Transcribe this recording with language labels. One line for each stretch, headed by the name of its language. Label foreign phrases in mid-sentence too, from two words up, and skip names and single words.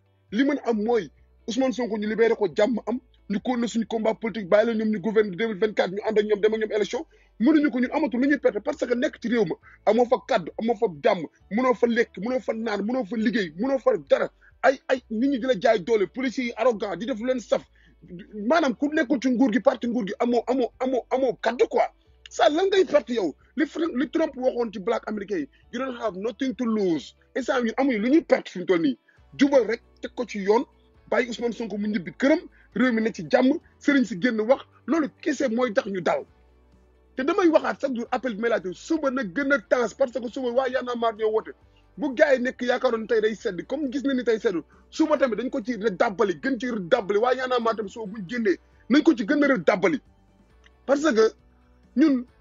Wolof: li mën a am mooy Ousmane Sonko ñu libéré ko jàmm am ñu ko na suñu
French: combat politique
Wolof: bàyyi la ñoom ñu gouverne 2024 ñu ànd ak ñoom dem ak ñoom élection mënuñu ko ñun amatul lu ñuy perte parce que nekk ci réew ma amoo fa kaddu amoo fa jàmm mënoo fa lekk mënoo fa naan mënoo fa liggéey mënoo fa dara ay nit ñi di la jaay doole policiers yi arrogant di def leen saf maanaam ku nekkul ci nguur gi parti nguur gi amoo kaddu
French: quoi ça
Wolof: lan ngay perte yow li Trump waxoon ci black américain yi
English: you don't have nothing to lose
Wolof: instant ñun amuñu lu ñuy perte fi mu toll nii jubal rek teg ko ci yoon bàyyi Ousmane Sonko mu ñibbi këram réew mi ne ci jàmm sëriñ si génn wax loolu kese mooy tax ñu dal te damay waxaat
French: chaque jour
Wolof: appel bi may laajte suba na gën a temps
French: parce que
Wolof: suba waa Y'en a marre ñoo woote bu gars yi nekk yaakaaroon tey day sedd comme gis na ni tey seddu suba tamit dañ ko ci dàbbali gën ci dàbbali waa Y'en a marre tamit suba buñ génnee nañ ko ci gën a dàbbali
French: parce que
Wolof: ñun